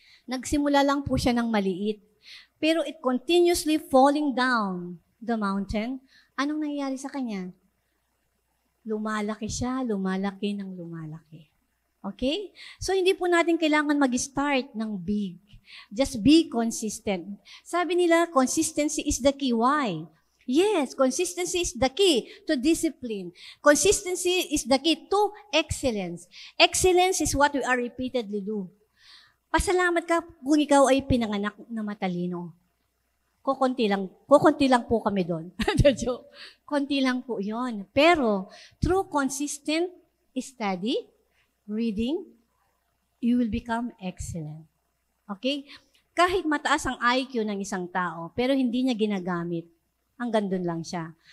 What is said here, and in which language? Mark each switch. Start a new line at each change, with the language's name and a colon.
Filipino: Nagsimula lang po siya ng maliit.
English: Pero it continuously falling down the mountain.
Filipino: Anong nangyayari sa kanya? Lumalaki siya, lumalaki ng lumalaki. Okay? So, hindi po natin kailangan mag-start ng big.
English: Just be consistent.
Filipino: Sabi nila,
English: consistency is the key. Why? Yes, consistency is the key to discipline. Consistency is the key to excellence. Excellence is what we are repeatedly do.
Filipino: Pasalamat ka kung ikaw ay pinanganak na matalino. Kukunti lang po kami doon. Konti lang po yon.
English: Pero, through consistent study, reading, you will become excellent. Okay?
Filipino: Kahit mataas ang IQ ng isang tao, pero hindi niya ginagamit, hanggang doon lang siya.